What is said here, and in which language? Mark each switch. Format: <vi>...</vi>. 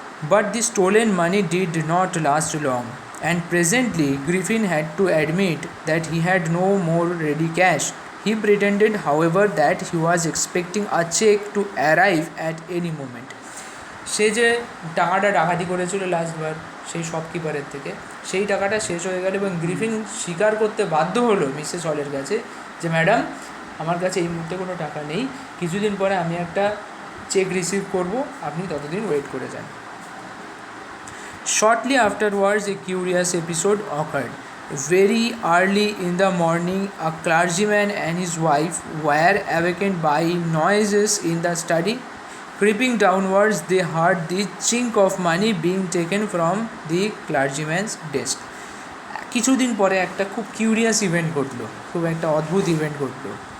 <en>But the stolen money did not last long, and presently Griffin had to admit that he had no more ready cash. He pretended, however, that he was expecting a check to arrive at any moment.</en> <bn>সে যে টাকাটা ডাকাতি করেছিল লাস্টবার সেই শপকিপারের থেকে, সেই টাকাটা শেষ হয়ে গেল এবং গ্রিফিন স্বীকার করতে বাধ্য হলো মিসেস হলের কাছে যে ম্যাডাম, আমার কাছে এই মুহূর্তে কোনো টাকা নেই, কিছুদিন পরে আমি একটা চেক রিসিভ করব, আপনি ততদিন ওয়েট করে যান।</bn> <en>Shortly afterwards, a curious episode occurred. Very early in the morning, a clergyman and his wife were awakened by noises in the study. Creeping downwards, they heard the chink of money being taken from the clergyman's desk.</en> <bn>কিছুদিন পরে একটা খুব curious event ঘটলো, খুব একটা অদ্ভুত event ঘটলো।</bn>